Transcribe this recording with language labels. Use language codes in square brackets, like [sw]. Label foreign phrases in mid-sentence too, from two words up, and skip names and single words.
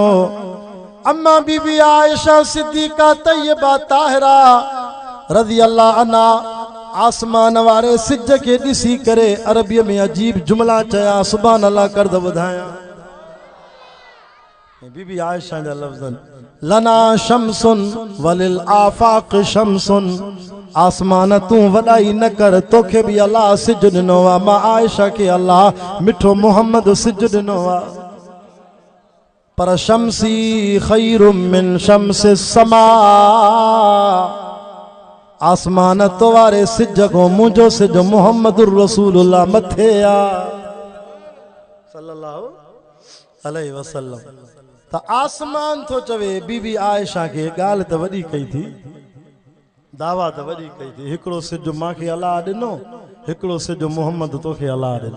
[sd] अम्मा बीबी आयशा सिद्दीका तय्यबा ताहिरा [ar] رضي الله عنها [sd] आसमान वारे सिज के ॾिसी करे अरबीअ में अजीब जुमला चया, [ar] سبحان الله [sd] कर द ॿुधायां। बीबी आयशा जा लफ़्ज़न, [ar] لنا شمس ولل آفاق شمس, [sd] आसमान तू वॾाई न कर, तोखे भी अल्लाह सिज ॾिनो आ। मां आयशा के अल्लाह मिठो मोहम्मद सिज ॾिनो आ। पर [ar] شمسي خير من شمس سما, [sd] आसमान तो वारे सिज को मुझो सिज [ar] محمد رسول الله [sd] मथे आ [ar] صلى الله عليه وسلم. [sd] त आसमान तो चवे बीबी आयशा के गाल त वडी कई थी, दावा त वडी कई थी, हिकड़ो सिज मांखे अल्लाह ॾिनो, हिकड़ो सिज मुहम्मद तोखे अल्लाह ॾिनो।